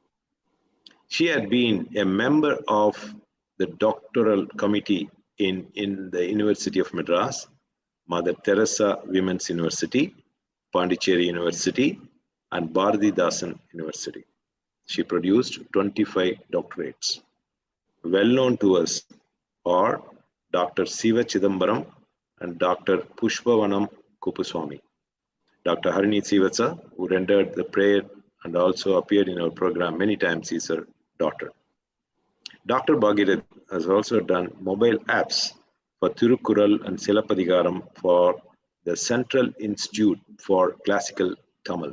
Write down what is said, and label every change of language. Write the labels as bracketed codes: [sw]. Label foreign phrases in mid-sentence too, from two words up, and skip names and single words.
[en] She had been a member of the doctoral committee in the University of Madras, Mother Teresa Women's University, Pondicherry University, and Bharatidasan University. She produced 25 doctorates. Well known to us are Dr. Siva Chidambaram and Dr. Pushpavanam Kupuswamy. Dr. Harini Sivatsa, who rendered the prayer and also appeared in our program many times is her daughter. Dr. Bhageerathi has also done mobile apps for Tirukural and Silappadigaram for the Central Institute for Classical Tamil.